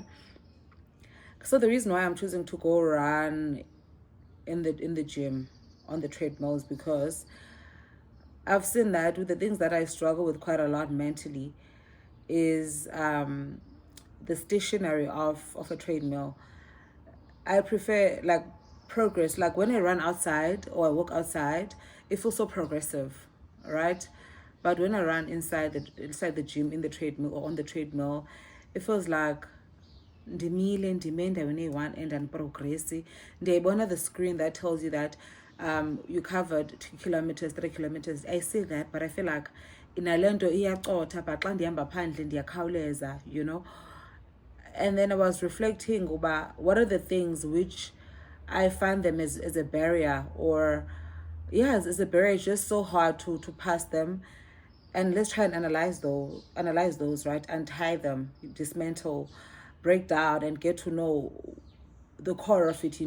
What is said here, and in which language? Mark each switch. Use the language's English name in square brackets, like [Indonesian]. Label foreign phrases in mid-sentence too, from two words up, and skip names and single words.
[English] So the reason why I'm choosing to go run in the gym on the treadmill is because I've seen that with the things that I struggle with quite a lot mentally is the stationary of a treadmill. I prefer like progress. Like when I run outside or I walk outside, it feels so progressive, right? But when I run inside the gym, in the treadmill or on the treadmill, it feels like [Xhosa] ndime endaweni eyi-1 [English] and andiprogresi. Ndiyayibona the screen that tells you that you covered 2 kilometers, 3 kilometers. I see that, but I feel like [Xhosa] inale nto iyacotha, [English] but [Xhosa] xa ndihamba phandle ndiyakhawuleza, [English] you know. And then I was reflecting about what are the things which I find them as a barrier, or yes, as a barrier. It's just so hard to pass them. And let's try and analyze those, right? Untie them, dismantle, break down, and get to know the core of it.